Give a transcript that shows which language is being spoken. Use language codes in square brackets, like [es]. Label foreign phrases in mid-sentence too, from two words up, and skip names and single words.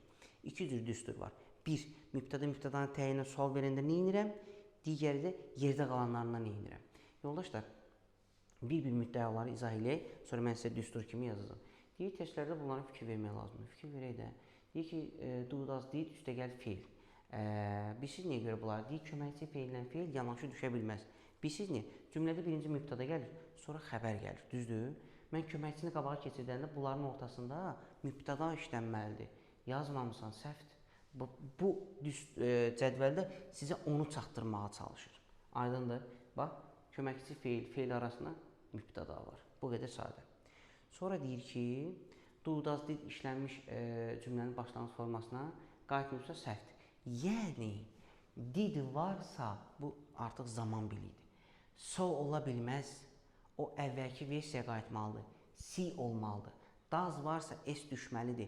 [az] İki cür düstur var. Bir, mübtədanın təyinə sual verəndə nə edirəm? Digəri də yerdə qalanlarından nə edirəm? Yoldaşlar, bir müddəaları izah eləyək, sonra mən sizə düstur kimi yazacağım. Deyir, testlərdə bunlara fikir vermək lazımdır. Fikir verək də. Deyir ki, [en] do, does, did, [az] üstəgəl feil. Bilirsiniz niyə görə bunlar? Deyir, köməkçi feillə feil yanaşı düşə bilməz. Bilirsiniz niyə? Cümlədə birinci mübtəda gəlir, sonra xəbər gəlir. Düzdür? Mən köməkçini qabağa keçirdəndə bunların ortasında mübtəda işlənməlidir. Yazmamısan, səhvdir. Bu cədvəldə sizə onu çatdırmağa çalışır. Aydındır? Bax, köməkçi feil arasında mübtəda var. Bu qədər sadə. Sonra deyir ki, [en] do, does, did [az] işlənmiş cümlənin başlanğıc formasına qayıtmışsa səhvdir. Yəni, did varsa, bu artıq zaman bilidir. So ola bilməz, o əvvəlki versiyaya qayıtmalıdır. See olmalıdır. Does varsa S düşməlidir.